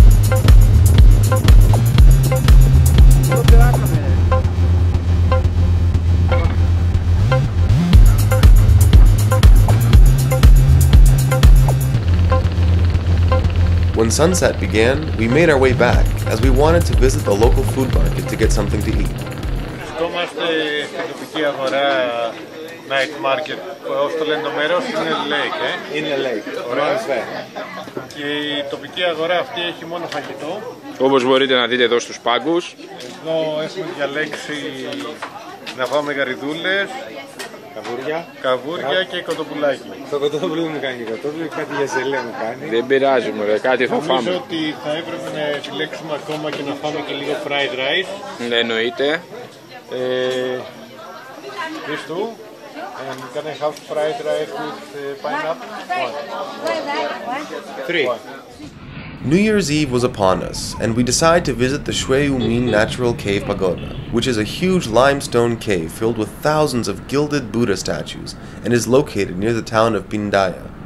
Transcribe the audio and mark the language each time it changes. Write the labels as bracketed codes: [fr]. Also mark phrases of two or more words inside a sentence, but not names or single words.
[en] When sunset began, we made our way back, as we wanted to visit the local food market to get something to eat. [el] Βρισκόμαστε στην τοπική αγορά [en] night market, [el] όπως το λένε το μέρος, είναι lake. Είναι lake, ωραία. Και η τοπική αγορά αυτή έχει μόνο φαγητό. Όπως μπορείτε να δείτε εδώ στους πάγκους. Εδώ έχουμε διαλέξει να φάμε γαριδούλες, καβούρια και κοτοπουλάκι. Το κοτόπουλο μου κάνει κοτόπουλο, κάτι για ζελέ μου κάνει. Δεν πειράζει μωρέ, κάτι θα φάμε. Νομίζω ότι θα έπρεπε να επιλέξουμε ακόμα και να φάμε και λίγο [en] fried rice. [el] Ναι, εννοείται. [en] This too. And can I have fried rice with pineapple? 3. New Year's Eve was upon us, and we decided to visit the Shwedagon Natural Cave Pagoda, which is a huge limestone cave filled with thousands of gilded Buddha statues and is located near the town of Pindaya.